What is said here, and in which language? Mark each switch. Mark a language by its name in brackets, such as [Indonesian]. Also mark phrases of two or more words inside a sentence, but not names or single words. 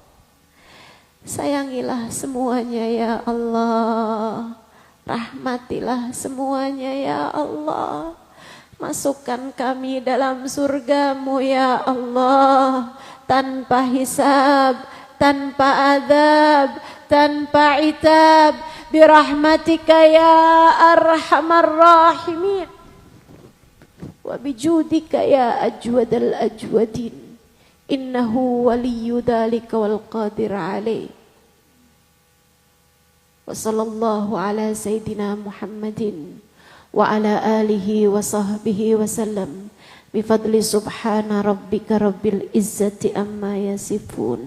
[Indonesian] Sayangilah semuanya ya Allah. Rahmatilah semuanya ya Allah. Masukkan kami dalam surgamu ya Allah. Tanpa hisab, tanpa adab, tanpa itab. [Arabic] برحمتك يا أرحم الراحمين. وبجودك يا أجود الأجودين. إنه ولي ذلك والقادر عليه. وصلى الله على سيدنا محمد وعلى آله وصحبه وسلم. بفضل سبحان ربك رب العزة عما يصفون.